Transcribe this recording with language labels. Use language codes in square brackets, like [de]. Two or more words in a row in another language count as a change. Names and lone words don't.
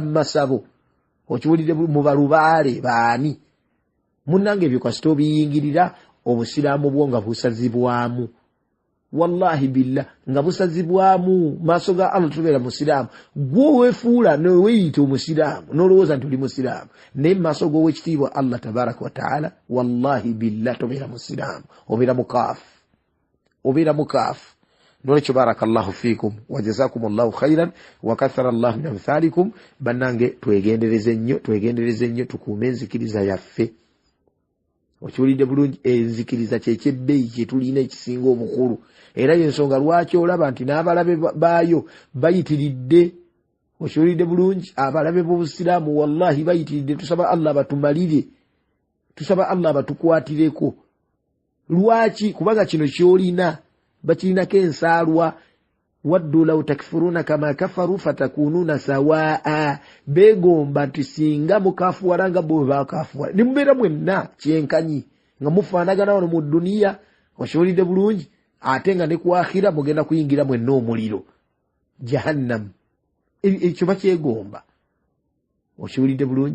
[lg] mu masabo okiwulidde mu balubaale baani munnange ebyo kasita obiyingirira obusiraamu bwo nga busazibwamu [ar] والله بالله [lg] nga busazibwamu maaso ga Allah tubeera musiraamu gwe weefuula neweeyita omusiraamu n'olowooza nti oli musiraamu naye maaso g'owekitiibwa Allah [ar] تبارك وتعالى والله بالله [lg] tobeera musiraamu obeera mukaafu nolwekyo [ar] بارك الله فيكم وجزاكم الله خيرا وكثر الله من أمثالكم [lg] bannange twegendereze nnyo tukuume enzikiriza yaffe okiwulidde bulungi. Enzikiriza kyekyebeeyi kyetulina ekisinga obukulu, era yensonga lwaki olaba nti n'abalabe baayo bayitiridde. Okiwulidde bulungi, abalabe b'obusiraamu wallahi bayitiridde. Tusaba Allah batumalire, tusaba Allah batukwatireko. Lwaki? Kubanga kino kyolina bakirinako ensaalwa. [ar] ودوا لو تكفرون كما كفروا فتكونون سواء. [lg] Begomba nti singa mukafuwala nga bo bakafuwala, ne mubeera mwenna kyenkanyi nga mufaanagana wano mu duniya. Okiwulidde bulungi, ate nga ne ku akhira mugenda kuyingira mwenna omuliro, jahannam. Ekyo bakyegomba. Okiwulidde bulungi.